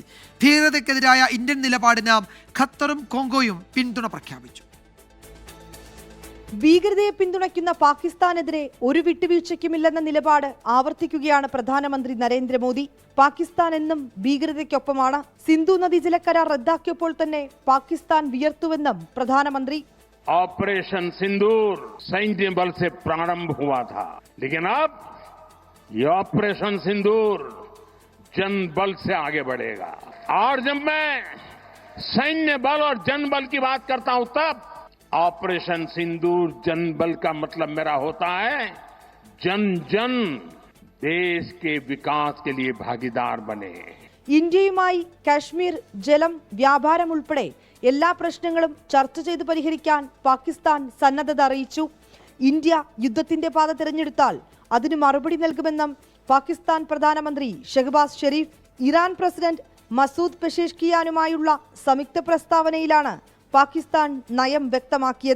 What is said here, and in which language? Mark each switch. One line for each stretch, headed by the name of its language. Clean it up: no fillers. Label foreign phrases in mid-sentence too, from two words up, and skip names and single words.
Malayalam: ഭീകരതയ്ക്കെതിരായ ഇന്ത്യൻ നിലപാടിന് ഖത്തറും കോങ്കോയും പിന്തുണ പ്രഖ്യാപിച്ചു. ഭീകരതയെ പിന്തുണയ്ക്കുന്ന പാകിസ്ഥാനെതിരെ ഒരു വിട്ടുവീഴ്ചയ്ക്കുമില്ലെന്ന നിലപാട് ആവർത്തിക്കുകയാണ് പ്രധാനമന്ത്രി നരേന്ദ്രമോദി. പാകിസ്ഥാൻ എന്നും ഭീകരതയ്ക്കൊപ്പമാണ്. സിന്ധു നദീജല കരാർ റദ്ദാക്കിയപ്പോൾ തന്നെ പാകിസ്ഥാൻ വിയർത്തുവെന്നും പ്രധാനമന്ത്രി.
Hindi: ऑपरेशन सिंदूर सैन्य बल से प्रारंभ हुआ था, लेकिन अब ये ऑपरेशन सिंदूर जन बल से आगे बढ़ेगा. और जब मैं सैन्य बल और जन बल की बात करता हूं तब ऑपरेशन सिंदूर जन बल का मतलब मेरा होता है जन जन देश के विकास के लिए भागीदार बने.
Malayalam: ഇന്ത്യയുമായി കാശ്മീർ, ജലം, വ്യാപാരം ഉൾപ്പെടെ എല്ലാ പ്രശ്നങ്ങളും ചർച്ച ചെയ്ത് പരിഹരിക്കാൻ പാകിസ്ഥാൻ സന്നദ്ധത അറിയിച്ചു. ഇന്ത്യ യുദ്ധത്തിന്റെ പാത തിരഞ്ഞെടുത്താൽ അതിന് മറുപടി നൽകുമെന്നും പാകിസ്ഥാൻ പ്രധാനമന്ത്രി ഷഹബാസ് ഷെരീഫ് ഇറാൻ പ്രസിഡന്റ് മസൂദ് പെഷേഷ്കിയാനുമായുള്ള സംയുക്ത പ്രസ്താവനയിലാണ് പാകിസ്ഥാൻ നയം വ്യക്തമാക്കിയത്.